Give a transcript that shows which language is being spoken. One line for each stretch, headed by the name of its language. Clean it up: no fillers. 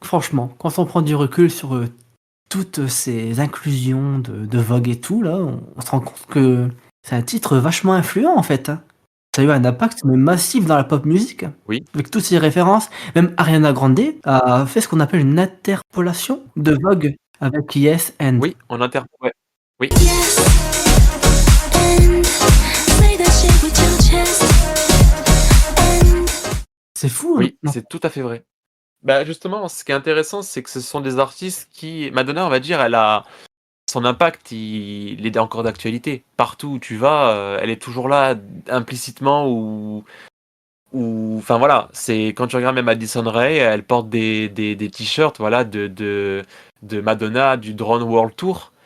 French: Franchement, quand on prend du recul sur, toutes ces inclusions de Vogue et tout là, on se rend compte que c'est un titre vachement influent en fait, hein. Ça a eu un impact mais massif dans la pop music, Oui, avec toutes ces références. Même Ariana Grande a fait ce qu'on appelle une interpolation de Vogue avec Yes and. oui, on ouais. Oui,
English: Yes, and say that shit with your chest. And
French: C'est fou, hein? oui, Non. c'est tout à fait vrai. Bah, justement, ce qui est intéressant, c'est que ce sont des artistes qui Madonna, on va dire, elle a son impact, il est encore d'actualité. Partout où tu vas, elle est toujours là, implicitement ou enfin voilà, c'est quand tu regardes même Addison Rae, elle porte des t-shirts voilà de Madonna du Drone World Tour